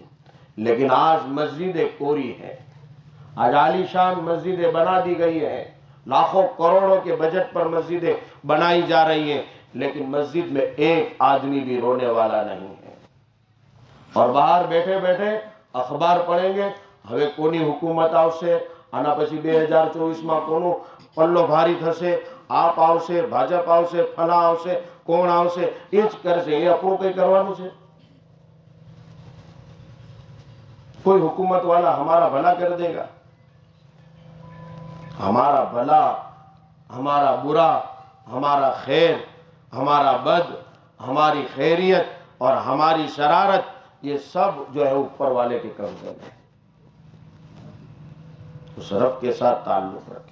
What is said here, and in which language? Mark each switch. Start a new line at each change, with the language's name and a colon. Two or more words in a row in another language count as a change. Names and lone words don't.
Urdu: لیکن آج مسجدیں کوری ہے، آج عالی شان مسجدیں بنا دی گئی ہیں، لاکھوں کروڑوں کے بجٹ پر مسجدیں بنائی جا رہی ہیں، لیکن مسجد میں ایک آدمی بھی رونے والا نہیں ہے۔ اور باہر بیٹھے بیٹھے اخبار پڑھیں گے،
Gujarati: હવે કોની હુકુમત આવશે, આના પછી 2024માં કોનું પલ્લો ભારી થશે, આપ આવશે, ભાજપ આવશે, ફલા આવશે, કોણ આવશે, એ જ કરશે। એ આપણું કંઈ કરવાનું છે?
Urdu: کوئی حکومت والا ہمارا بھلا کر دے گا? ہمارا بھلا، ہمارا برا، ہمارا خیر، ہمارا بد، ہماری خیریت اور ہماری شرارت، یہ سب جو ہے اوپر والے کے قبضے میں۔ اس رب کے ساتھ تعلق رکھیں۔